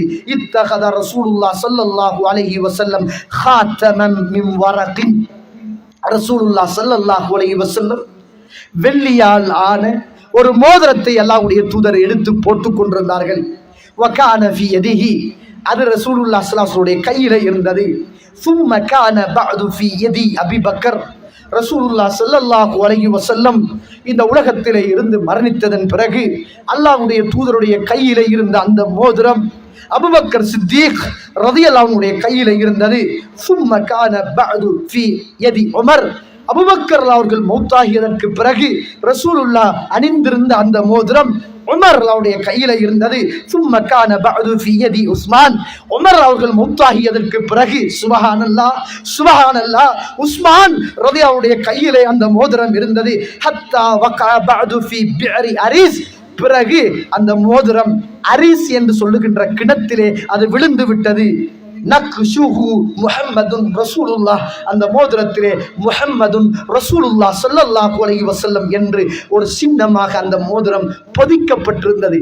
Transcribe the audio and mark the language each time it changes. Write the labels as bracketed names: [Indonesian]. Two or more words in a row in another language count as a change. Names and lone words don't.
[Arabic] اتخذ رسول الله صلى الله عليه وسلم خاتما من ورق. رسول الله صلى الله عليه وسلم [Tamil] வெள்ளியால் ஆன ஒரு மோதிரத்தை அல்லாஹ்வுடைய தூதர் எடுத்து போட்டுக் கொண்டிருந்தார்கள். [Arabic] وكان في يده, [Tamil] அது [Arabic] رسول الله صلى الله عليه وسلم [Tamil] கையில இருந்தது. [Arabic] ثم كان بعد في يدي ابي بكر. رسول الله صلى الله عليه وسلم [Tamil] இந்த உலகத்திலே இருந்து மரணித்ததன் பிறகு அல்லாஹ்வுடைய தூதருடைய கையிலே இருந்த அந்த மோதிரம் அபூபக்கர் சித்தீக் [Arabic] رضي الله عنه [Tamil] கையிலே இருந்தது. [Arabic] ثم كان بعد في يد عمر. [Tamil] அபூபக்கர் அவர்கள் மௌத்தாகியதற்கு பிறகு ரசூலுல்லாஹ் அணிந்திருந்த அந்த மோதிரம் உமர் அவருடைய கையில இருந்தது. [Arabic] ثم كان بعد في يد உஸ்மான். [Tamil] உமர் அவர்கள் மௌத்தாகியதற்கு பிறகு [Arabic] سبحان الله سبحان الله [Tamil] உஸ்மான் ரலியல்லாஹு அவருடைய கையிலே அந்த மோதிரம் இருந்தது. [Arabic] حتى وقع بعد في بئر அரீஸ். [Tamil] பிறகு அந்த மோதிரம் அரீஸ் என்று சொல்லுகின்ற கிணத்திலே அது விழுந்து விட்டது. [Arabic] نقشه محمد رسول الله, [Tamil] அந்த மோதிரத்திலே [Arabic] محمد رسول الله صلى الله عليه وسلم [Tamil] என்று ஒரு சின்னமாக அந்த மோதிரம் பொதிக்கப்பட்டிருந்தது.